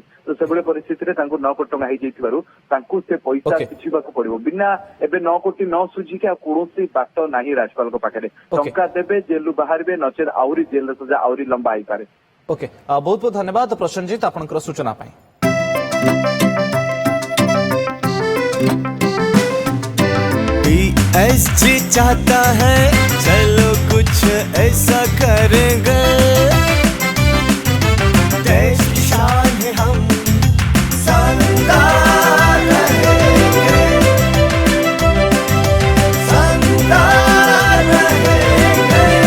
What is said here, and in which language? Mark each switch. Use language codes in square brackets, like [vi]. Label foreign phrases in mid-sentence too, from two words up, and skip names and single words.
[or] ତ ସେଭଳି ପରିସ୍ଥିତିରେ ତାଙ୍କୁ 9 କୋଟି ଟଙ୍କା ହେଇଯାଇଥିବାରୁ ତାଙ୍କୁ ସେ ପଇସା ଶୁଝିବାକୁ ପଡିବ। ବିନା ଏବେ 9 କୋଟି ନ ଶୁଝିକି ଆଉ କୌଣସି ବାଟ ନାହିଁ ରାଜପାଲଙ୍କ ପାଖରେ। ଟଙ୍କା ଦେବେ, ଜେଲରୁ ବାହାରିବେ, ନଚେତ ଆହୁରି ଜେଲର ସଜା ଆହୁରି ଲମ୍ବା ହେଇପାରେ। ଓକେ, ବହୁତ ବହୁତ ଧନ୍ୟବାଦ ପ୍ରସେନଜିତ ଆପଣଙ୍କର ସୂଚନା ପାଇଁ। [hi] PSG चाहता है चलो कुछ ऐसा करेंगे, देश की शान है हम शानदार रहेंगे, शानदार रहेंगे।